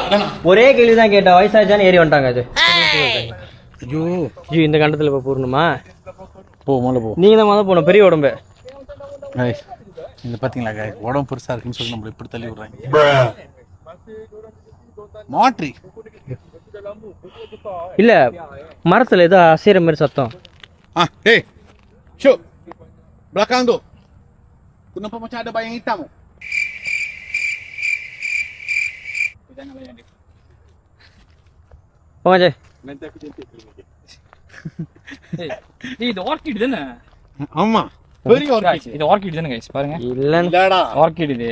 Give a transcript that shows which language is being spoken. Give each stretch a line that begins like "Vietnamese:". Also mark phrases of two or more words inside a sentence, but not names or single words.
Tamil: ஒரே கேள்விதான் கேட்டா, வயசாச்சான்னு ஏறி வந்துட்டாங்க. அது ஐயோ ஜி, இந்த கண்டத்துல இப்ப போடணுமா? போ முதல்ல போ. நீங்க தான் முதல்ல போகணும், பெரிய உடம்பு. இந்த பாத்தீங்களா காய், உடம்பு பெருசா இருக்குன்னு சொல்லி நம்மள இப்படி தள்ளி விடுறாங்க. மாட்ரி இல்ல, மரத்துல ஏதோ அசைற மாதிரி சத்தம்.
Malay: Hey, show belakang tu. Kenapa macam ada bayang hitam?
Tamil: போங்க ஜெய். இது ஆர்கிட் தானே? ஆமா, பெரிய ஆர்கிட். இது ஆர்கிட் தானே गाइस, பாருங்க. இல்லடா ஆர்கிட் இது.